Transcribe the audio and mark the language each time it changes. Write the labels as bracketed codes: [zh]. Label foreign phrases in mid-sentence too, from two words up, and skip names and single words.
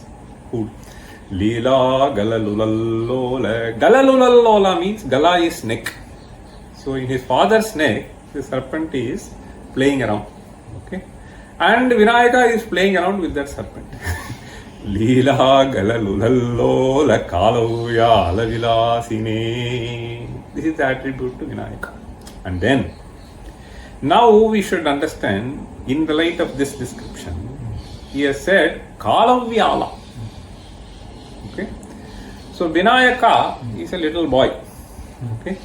[sa] Cool. Leela galalulalola. [en] Galalulalola means gala is neck. So in his father's neck, the serpent is playing around. Okay. And Vinayaka is playing around with that serpent. [sa] Leela galalulalola kalavya alavilasine. [en] This is the attribute to Vinayaka. And then, now we should understand, in the light of this description, he has said Kalavyala. Okay. So Vinayaka is a little boy. Okay.